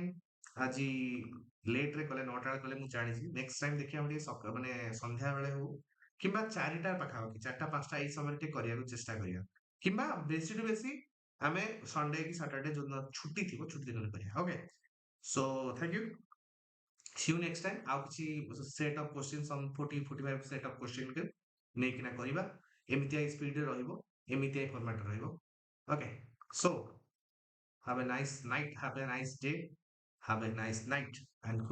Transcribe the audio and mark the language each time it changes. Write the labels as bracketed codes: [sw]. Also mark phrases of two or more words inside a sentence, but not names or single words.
[or] ଆଜି ଲେଟ୍ରେ କଲେ, 9ଟା ବେଳେ କଲେ ମୁଁ ଜାଣିଛି, [en] next time [or] ଦେଖିବା ଆମେ ଟିକେ ମାନେ ସନ୍ଧ୍ୟା ବେଳେ ହଉ କିମ୍ବା 4ଟା ପାଖାପାଖି, 4ଟା 5ଟା ଏଇ ସମୟରେ ଟିକେ କରିବାକୁ ଚେଷ୍ଟା କରିବା, କିମ୍ବା ବେଶୀରୁ ବେଶୀ ଆମେ ସଣ୍ଡେ କି ସାଟରଡେ ଯୋଉଦିନ ଛୁଟି ଥିବ, ଛୁଟି ଦିନରେ କରିବା। [en] okay, so thank you, see you next time. [or] ଆଉ କିଛି [en] set of question, some 40-45 set of question [or] ନେଇକିନା କରିବା, ଏମିତିଆ ସ୍ପିଡରେ ରହିବ, ଏମିତିଆ ଫର୍ମାଟରେ ରହିବ। [en] ଓକେ, so have a nice night, have a nice day, have a nice night, and